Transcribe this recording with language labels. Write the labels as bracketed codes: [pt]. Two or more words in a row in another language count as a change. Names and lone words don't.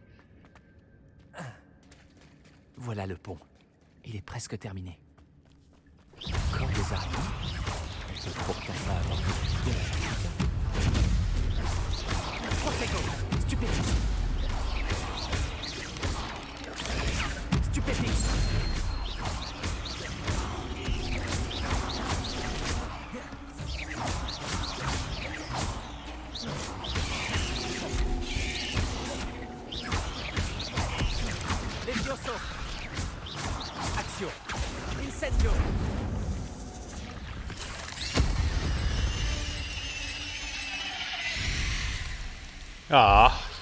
[fr] Voilà le pont. Il est presque terminé. Encore des araignées? On peut pourtant pas avoir de Protego. Stupéfixe. Stupéfixe. Levioso. Action. Incendio. Ah.